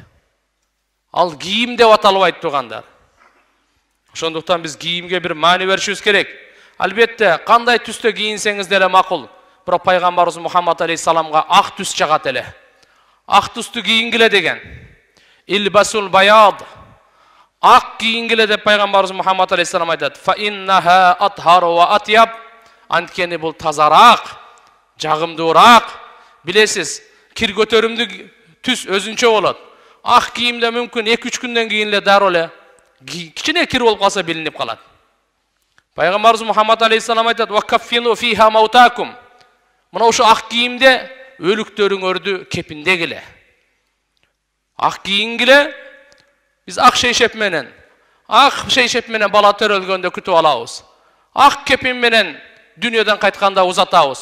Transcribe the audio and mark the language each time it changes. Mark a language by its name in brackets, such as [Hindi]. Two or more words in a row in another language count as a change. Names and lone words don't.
[Kyrgyz] Ал кийим деп аталбайт туугандар. Ошондуктан биз кийимге бир маани беришибиз керек. Албетте, кандай түстө кийинсеңиз деле макул. Бирок пайгамбарыбыз Мухаммад алейхиссаламга ак түс жагат эле. Ак түстү кийингиле деген. [Arabic] البسوا البياض. [Kyrgyz] Ак кийингиле деп пайгамбарыбыз Мухаммад алейхиссалам айтат. [Arabic] فإنها أطهر وأطيب. [Kyrgyz] Анткени бул тазараак, жагымдуураак. Билесиз, кир көтөрүмдүү түс өзүнчө болот. Ак кийимде мүмкүн 2-3 күндөн кийин эле дароо эле кичине кир болуп калса билинип калат. Пайгамбарыбыз Мухаммад алейхиссалам айтат: [Arabic] "وكفنوا فيها موتاكم". [Kyrgyz] Мына ошо ак кийимде өлүктөрүңөрдү кепиндегиле. Ак кийингиле, биз ак шейшеп менен бала төрөлгөндө күтүп алабыз. Ак кепин менен дүйнөдөн кайтканда узатабыз.